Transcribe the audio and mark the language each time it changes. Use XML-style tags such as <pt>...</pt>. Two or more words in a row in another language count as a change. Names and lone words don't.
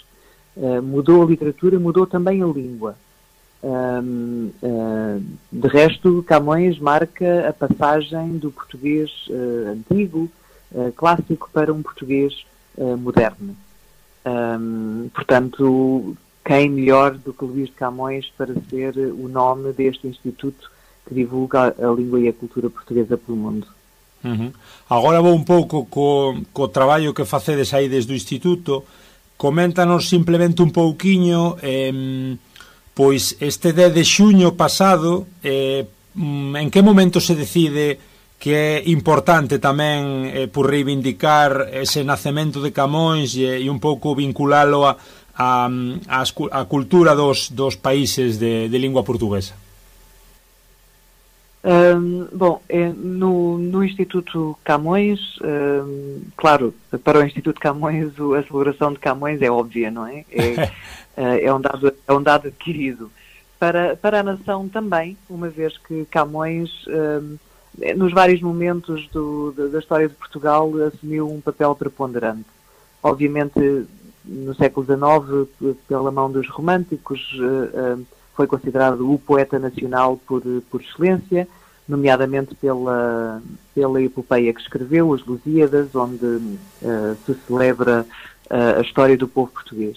<pt>Mudou a literatura, mudou também a língua. De resto, Camões marca a passagem do português antigo, clássico, para um português moderno. Portanto, quem melhor do que Luís de Camões para ser o nome deste instituto que divulga a língua e a cultura portuguesa pelo mundo.</pt> <gl>Uhum. Agora vou un pouco co traballo que facedes aí desde o instituto. Coméntanos simplemente un pouquiño pois este 10 de xuño pasado, en que momento se decide que é importante tamén por reivindicar ese nacemento de Camões e un pouco vinculalo a cultura dos países de lingua portuguesa?</gl> <pt>No Instituto Camões, claro, para o Instituto Camões a celebração de Camões é óbvia, não é? É um dado adquirido. Para a nação também, uma vez que Camões, nos vários momentos da história de Portugal, assumiu um papel preponderante. Obviamente, no século XIX, pela mão dos românticos, foi considerado o poeta nacional por excelência, nomeadamente pela epopeia que escreveu, Os Lusíadas, onde se celebra a história do povo português.</pt>